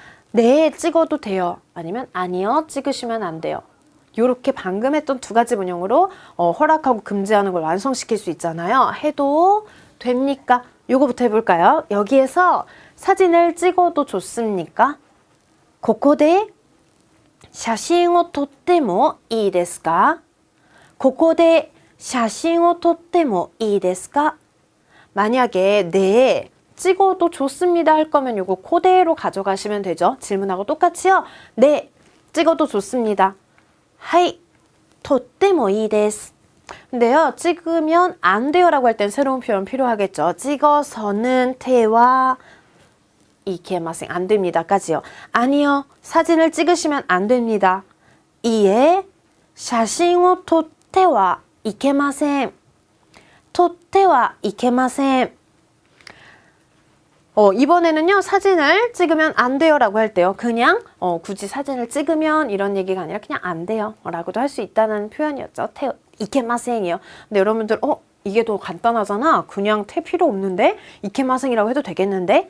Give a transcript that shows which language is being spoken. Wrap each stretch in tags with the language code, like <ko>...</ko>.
<ko>네, 찍어도 돼요. 아니면 아니요, 찍으시면 안 돼요. 이렇게 방금 했던 두 가지 문형으로 허락하고 금지하는 걸 완성시킬 수 있잖아요. 해도 됩니까? 요거부터 해볼까요? 여기에서 사진을 찍어도 좋습니까?</ko> <ja>ここで写真を撮ってもいいですか? ここで写真を撮ってもいいですか?</ja> <ko>만약에 네, 찍어도 좋습니다 할 거면 요거 그대로 가져가시면 되죠. 질문하고 똑같이요. 네, 찍어도 좋습니다.</ko> <ja>はい、とってもいいです.</ja> <ko>근데요, 찍으면 안 돼요 라고 할 땐 새로운 표현 필요하겠죠. 찍어서는 태와 이케마생 안 됩니다까지요. 아니요, 사진을 찍으시면 안 됩니다.</ko> <ja>이에 写真を撮ってはいけません. 撮ってはいけません.</ja> <ko>이번에는요, 사진을 찍으면 안 돼요 라고 할 때요, 그냥 굳이 사진을 찍으면 이런 얘기가 아니라 그냥 안 돼요 라고도 할 수 있다는 표현이었죠. 테 이케마생이요. 근데 여러분들 이게 더 간단하잖아. 그냥 테 필요 없는데 이케마생이라고 해도 되겠는데?</ko>